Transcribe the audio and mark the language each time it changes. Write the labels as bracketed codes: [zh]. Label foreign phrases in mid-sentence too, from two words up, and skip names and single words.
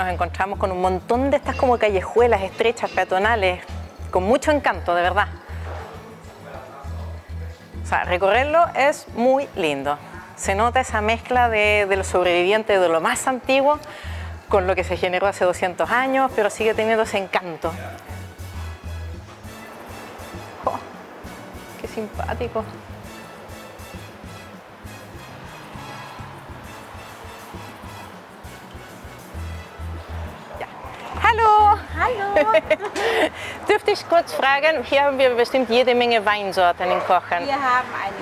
[es] nos encontramos con un montón de estas como callejuelas estrechas, peatonales, con mucho encanto, de verdad. sea, recorrerlo es muy lindo. Se nota esa mezcla de los sobrevivientes de lo más antiguo con lo que se generó hace 200 años, pero sigue teniendo ese encanto. Oh, ¡qué simpático! [de] Hallo! Hallo! Dürfte ich kurz fragen, hier haben wir bestimmt jede Menge Weinsorten in Kochen. Wir haben einen.